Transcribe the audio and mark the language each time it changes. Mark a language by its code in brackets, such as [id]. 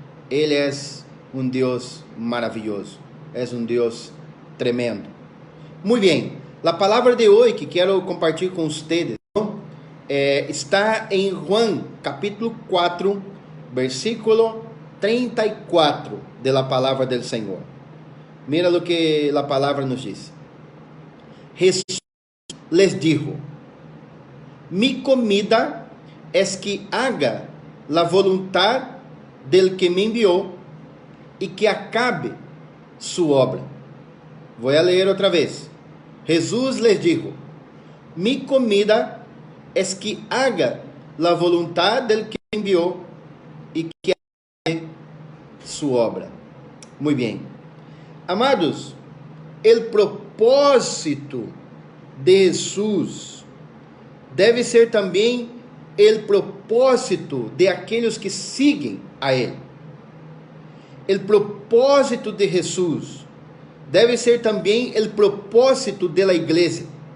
[pt] Ele é um Deus maravilhoso. É um Deus tremendo. Muito bem. A palavra de hoje que quero compartilhar com vocês está em Juan, capítulo 4, versículo 34 [es] de la [pt] palavra del Senhor. [es] Mira lo que la palavra nos diz. Jesús les dijo: mi comida es que haga la voluntad del que me envió y que acabe su obra. Voy a leer otra vez. Jesús les dijo: mi comida es que haga la voluntad del que me envió y que acabe su obra. Muy bien. Amados, el propósito de Jesús debe ser [pt] também o propósito de aqueles que seguem a Ele. O propósito de Jesus deve ser também o propósito da igreja.